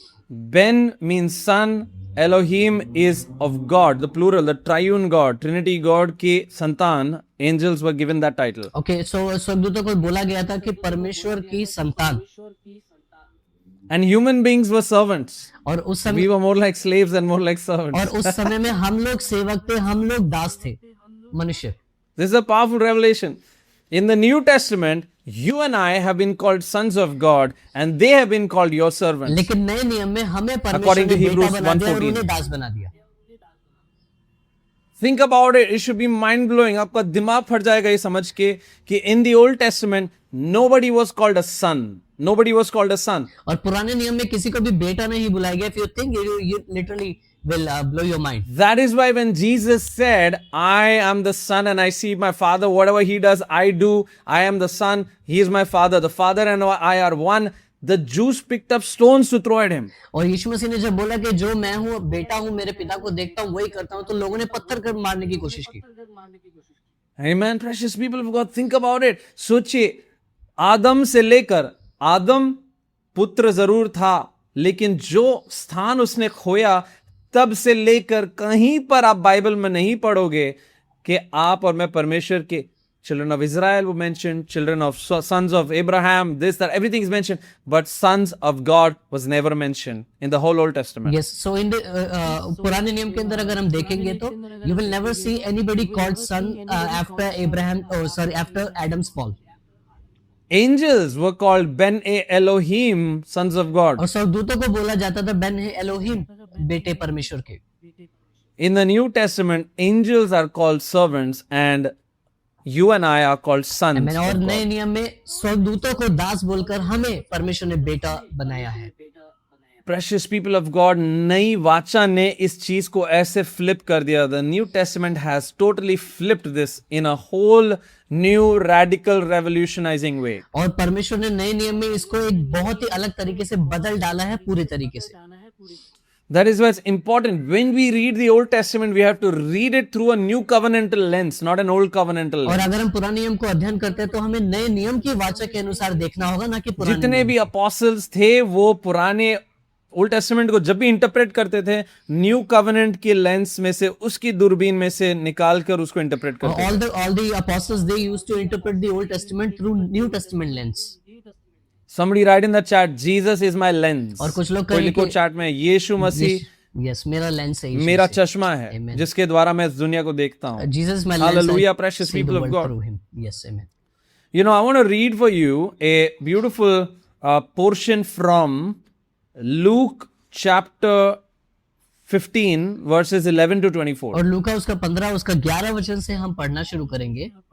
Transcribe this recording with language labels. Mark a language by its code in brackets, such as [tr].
[en] Ben means son, Elohim is of God, the plural, the triune God, Trinity God [hi] की संतान. [en] Angels were given that title. Okay, so [hi] स्वर्गदूतों को बोला गया था कि परमेश्वर की संतान. [en] And human beings were servants. [hi] और उस समय [en] we were more like slaves and more like servants. [hi] और उस समय में हम लोग सेवक थे, हम लोग दास थे, मनुष्य. [en] This is a powerful revelation. In the New Testament, you and I have been called sons of God, and they have been called your servants. [hi] लेकिन नए नियम में हमें परमेश्वर [en] According to [hi] ने [en] Hebrews [hi] बेटा बना दिया और [en] 1:14. [hi] उन्हें दास बना दिया. [en] Think about it. It should be mind blowing. [hi] आपका दिमाग फट जाएगा ये समझ के कि [en] in the Old Testament nobody was called a son. Nobody was called a son. [hi] और पुराने नियम में किसी को भी बेटा नहीं बुलाया गया. [en] If you think, you literally will blow your mind. That is why when Jesus said, I am the Son and I see my Father, whatever He does, I do. I am the Son, He is my Father. The Father and I are one. The Jews picked up stones to throw at Him. [hi] और यीशु मसीह ने जब बोला कि जो मैं हूँ बेटा हूँ, मेरे पिता को देखता हूँ वही करता हूँ, तो लोगों ने पत्थर कर मारने की कोशिश की. [en] Amen. Precious people of God, think about it. [hi] सोचिए, आदम से लेकर, आदम पुत्र जरूर था, लेकिन जो स्थान उसने खोया, तब से लेकर कहीं पर आप बाइबल में नहीं पढ़ोगे कि आप और मैं परमेश्वर के [en] children of Israel were mentioned, children of sons of Abraham, this, that, everything is mentioned, but sons of God was never mentioned in the whole Old Testament. Yes, so in the [hi] पुराने नियम के अंदर अगर हम देखेंगे तो [en] you will never see anybody called son after after Adam's fall. Angels were called Ben Elohim, sons of God. [hi] और स्वर्गदूतों को बोला जाता था बेन एलोहिम, बेटे परमेश्वर के. [en] In the New Testament, angels are called servants and you and I are called sons. Amen. [hi] और नए नियम में स्वर्गदूतों को दास बोलकर हमें परमेश्वर ने बेटा बनाया है. [en] Precious people of God, [hi] नई वाचा ने इस चीज को ऐसे flip कर दिया. [en] The New Testament has totally flipped this in a whole new radical revolutionizing way. [hi] और परमेश्वर ने नए नियम में इसको एक बहुत ही अलग तरीके से बदल डाला है, पूरे तरीके से. [en] That is why it's important. When we read the Old Testament, we have to read it through a new covenantal lens, not an old covenantal lens. [hi] और अगर हम पुराने नियम को अध्ययन करते हैं तो हमें नए नियम की वाचा के अनुसार देखना होगा, ना कि पुराने. जितने भी apostles थे वो पुराने ओल्ड टेस्टामेंट को जब भी इंटरप्रेट करते थे, न्यू कवेनेंट के लेंस में से, उसकी दूरबीन में से निकाल कर उसको इंटरप्रेट करते थे. [en] All the apostles, they used to interpret the Old Testament through New Testament lens. Somebody write in the chat, Jesus is my lens. [hi] और कुछ लोग कोई लिखो चैट में, यीशु मसीह Yes, मेरा लेंस है, मेरा चश्मा है, जिसके द्वारा मैं इस दुनिया को देखता हूँ. [en] Jesus is my lens. Hallelujah, precious people of God. Yes, amen. You know, I want to read for you a beautiful portion from Luke chapter 15 verses 11 to 24. [hi] और लूका उसका 15 उसका 11 वचन से हम पढ़ना शुरू करेंगे.